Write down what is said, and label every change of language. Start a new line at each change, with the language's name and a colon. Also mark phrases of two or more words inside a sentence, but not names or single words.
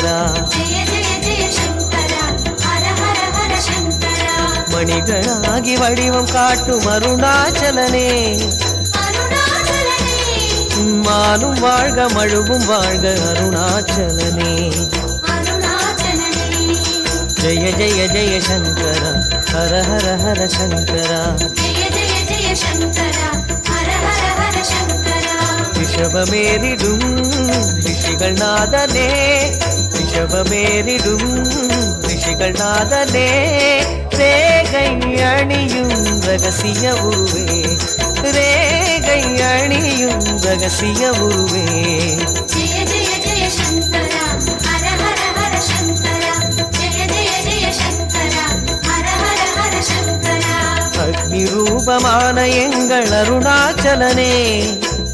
Sanskrit: जय जय जय शंकर हर हर हर शंकर
Tamil: மணிகளாகி வடிவம் காட்டும் அருணாச்சலனே अरुणाचलने மாலும் வாழ்க மழுவும் வாழ்க அருணாச்சலனே अरुणाचलने
Sanskrit: जय जय जय शंकर हर हर हर शंकर जय जय जय शंकर हर हर हर शंकर
Tamil: ரிஷபமேறிடும் ரிஷிகள் நாதனே ரிஷபமேறிடும் ரிஷிகள் நாதனே ரேகை அணியும் ரகசிய உருவே ரேகை அணியும் ரகசிய உருவே
Sanskrit: जय जय जय शंकर हर हर हर शंकर जय जय जय शंकर हर हर हर शंकर
Tamil: அக்னி ரூபமான எங்கள் அருணாச்சலனே